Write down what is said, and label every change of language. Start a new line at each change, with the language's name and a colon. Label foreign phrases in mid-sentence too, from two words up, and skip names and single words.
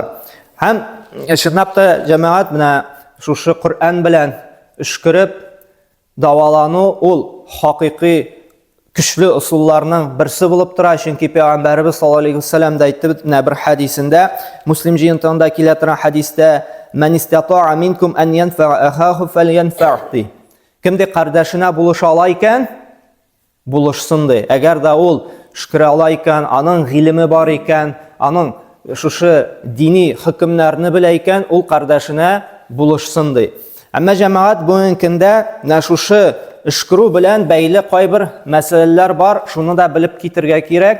Tatar: Һәм чынлап та җәмәгать менә шушы Коръән белән шүкреп давалану ул хакыйкый көчле усулларның берсе булып тора. Чөнки Пәйгамбәрбез
Arabic: صلى الله عليه وسلم
Tatar: да әйтте бер хадисендә, Муслим җыентыгында килә торган хадистә,
Arabic: "من استطاع منكم أن ينفع أخاه فلينفعه."
Tatar: Кемдә кардәшенә булыша ала икән, булышсын ди. Әгәр дә ул шүкрә ала икән, аның гыйлеме бар икән, аның шушы дини хөкемнәрне белә икән, ул кардәшенә булышсын ди. Әмма җәмәгать бүгенге көндә менә шушы шүкрү белән бәйле кайбер мәсьәләләр бар, шуны да белеп китергә кирәк.